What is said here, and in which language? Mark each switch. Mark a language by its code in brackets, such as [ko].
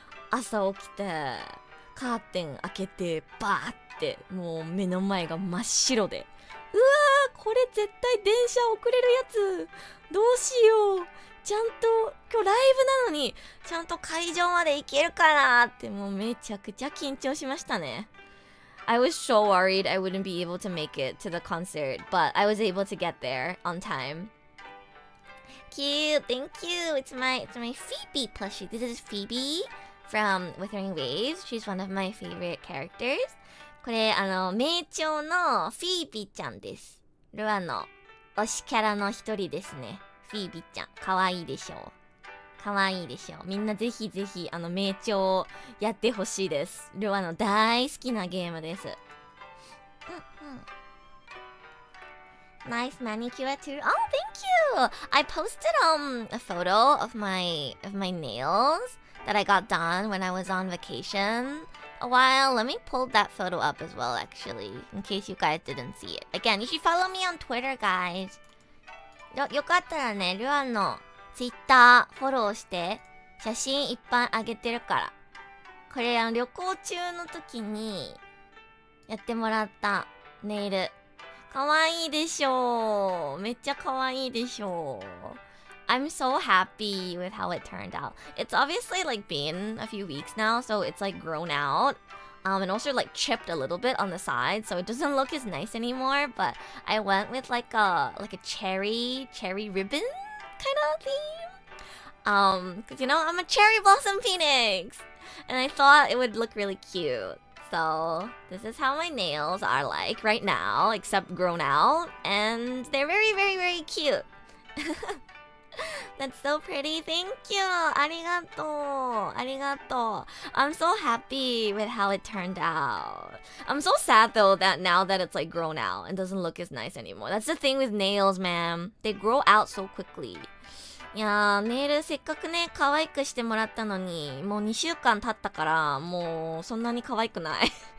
[ja] 朝起きて、カーテン開けて、バーってもう目の前が真っ白で、うわー、これ絶対電車遅れるやつ、どうしよう、ちゃんと今日ライブなのにちゃんと会場まで行けるかなって、もうめちゃくちゃ緊張しましたね。 [en] I was so worried I wouldn't be able to make it to the concert, but I was able to get there on time. Cute, thank you. It's my Phoebe plushie. This is Phoebe from Wuthering Waves. She's one of my favorite characters. [ja] これ名鳥のフィービーちゃんです。ルアの推しキャラの一人ですね。フィービーちゃん、かわいいでしょう。かわいいでしょう。みんなぜひぜひ名鳥やってほしいです。ルアの大好きなゲームです。 [en] Nice manicure too. Oh, thank you. I posted a photo of my nails that I got done when I was on vacation a while. Let me pull that photo up as well, actually, in case you guys didn't see it. Again, you should follow me on Twitter, guys. [ja] よかったらね、ルアンの Twitter フォローして写真いっぱいあげてるから。これ旅行中の時にやってもらったネイル。かわいいでしょう。めっちゃかわいいでしょう。 [en] I'm so happy with how it turned out. It's obviously like been a few weeks now, so it's like grown out. And also like chipped a little bit on the side, so it doesn't look as nice anymore. But I went with like a cherry ribbon kind of theme. Cause you know I'm a cherry blossom phoenix, and I thought it would look really cute. So this is how my nails are like right now, except grown out, and they're very, very, very cute. That's so pretty. Thank you. [ja] ありがとう。ありがとう。 [en] I'm so happy with how it turned out. I'm so sad though that now that it's like grown out and doesn't look as nice anymore. That's the thing with nails, man. They grow out so quickly. [ja] いやー、ネイルせっかくね、可愛くしてもらったのに、もう2週間経ったから、もうそんなに可愛くない。